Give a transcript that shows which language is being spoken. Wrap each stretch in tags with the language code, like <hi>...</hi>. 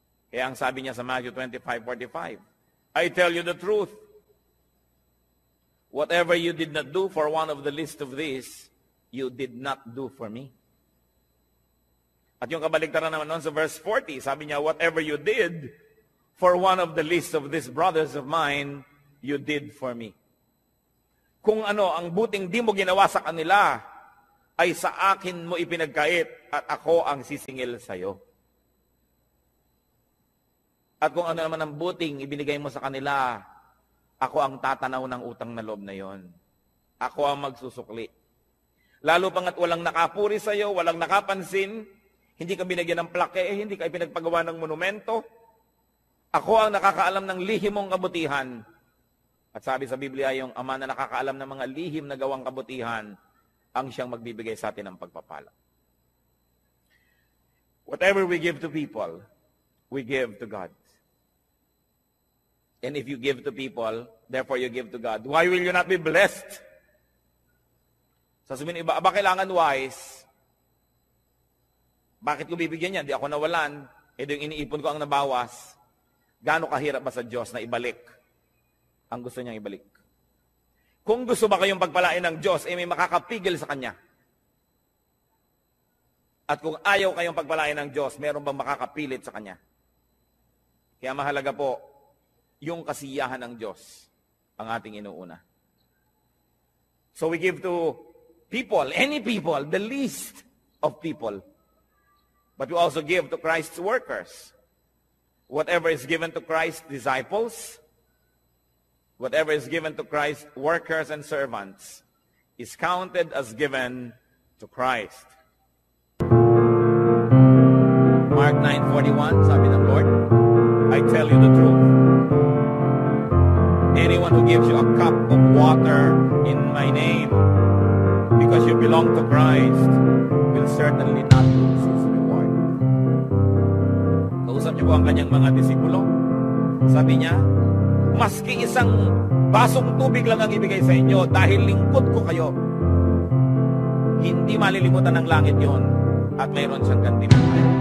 <tl>Kaya ang sabi niya sa</tl> <en>Matthew 25:45, I tell you the truth, whatever you did not do for one of the least of these, you did not do for me.</en> <tl>At yung kabaligtaran naman noon sa verse 40, sabi niya,</tl> <en>whatever you did for one of the least of these brothers of mine, you did for me.</en> <tl>Kung ano, ang buting di mo ginawa sa kanila, ay sa akin mo ipinagkait at ako ang sisingil sa iyo. At kung ano naman ang buting ibinigay mo sa kanila, ako ang tatanaw ng utang na loob na yon. Ako ang magsusukli. Lalo pangat walang nakapuri sa iyo, walang nakapansin, hindi ka binigyan ng plaque, hindi ka pinagpagawa ng monumento. Ako ang nakakaalam ng lihim mong kabutihan. At sabi sa Biblia, yung ama na nakakaalam ng mga lihim na gawang kabutihan, ang siyang magbibigay sa atin ng pagpapala.</tl> <en>Whatever we give to people, we give to God. And if you give to people, therefore you give to God. Why will you not be blessed?</en> <tl>Sasabihin iba, kailangan wise? Bakit ko bibigyan yan? Di ako nawalan. Yung iniipon ko ang nabawas. Gaano kahirap ba sa Diyos na ibalik ang gusto niyang ibalik? Kung gusto ba kayong pagpalain ng Diyos, may makakapigil sa Kanya. At kung ayaw kayong pagpalain ng Diyos, meron bang makakapilit sa Kanya? Kaya mahalaga po, yung kasiyahan ng Diyos ang ating inuuna.</tl> <en>So we give to people, any people, the least of people. But we also give to Christ's workers. Whatever is given to Christ's disciples, whatever is given to Christ's workers and servants, is counted as given to Christ. Mark 9:41,</en> <tl>sabi ng</tl> <en>Lord, I tell you the truth. Anyone who gives you a cup of water in my name, because you belong to Christ, will certainly not lose his reward.</en> <tl>Kausap niyo po ang kanyang mga disipulo. Sabi niya, maski isang basong tubig lang ang ibigay sa inyo dahil lingkod ko kayo, hindi malilimutan ng langit yon at mayroon siyang gantimpala.</tl>